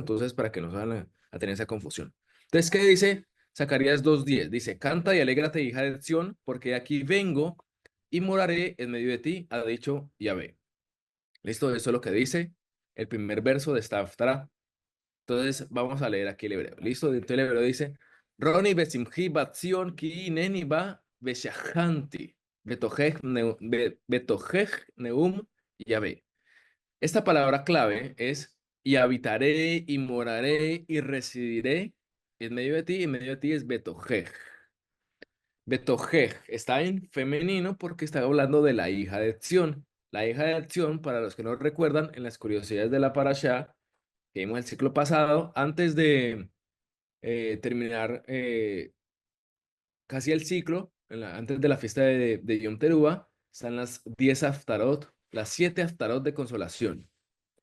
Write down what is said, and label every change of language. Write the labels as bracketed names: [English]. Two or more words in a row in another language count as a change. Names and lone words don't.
[Spanish] Entonces, para que no se van a tener esa confusión. Entonces, ¿qué dice Zacarías 2:10? Dice, canta y alégrate, hija de Sión, porque aquí vengo y moraré en medio de ti, ha dicho Yahvé. Listo, eso es lo que dice el primer verso de esta Haftarah. Entonces, vamos a leer aquí el hebreo. Listo, entonces el hebreo dice: [Hebrew] רני ושמחי בת ציון כי הנני בא ושכנתי בתוכך נאם יהוה. [Spanish] Esta palabra clave es y habitaré y moraré y residiré en medio de ti, y en medio de ti es betojej. Betojej está en femenino porque está hablando de la hija de Sión. La hija de Sión, para los que no recuerdan, en las curiosidades de la parashá que vimos el ciclo pasado, antes de terminar casi el ciclo, antes de la fiesta de Yom Teruah, están las 10 Haftarot, las 7 Haftarot de consolación.